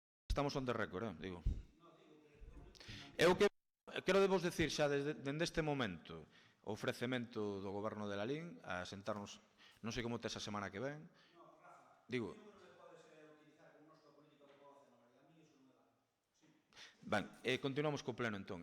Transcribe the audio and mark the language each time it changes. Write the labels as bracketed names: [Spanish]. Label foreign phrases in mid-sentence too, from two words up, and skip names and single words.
[English] Estamos on the record, [Galician] digo. Eu que quero vos decir xa dende este momento o ofrecemento do goberno de Lalín a sentarnos, non sei como te esa semana que ven. Digo, ben, continuamos co pleno entón.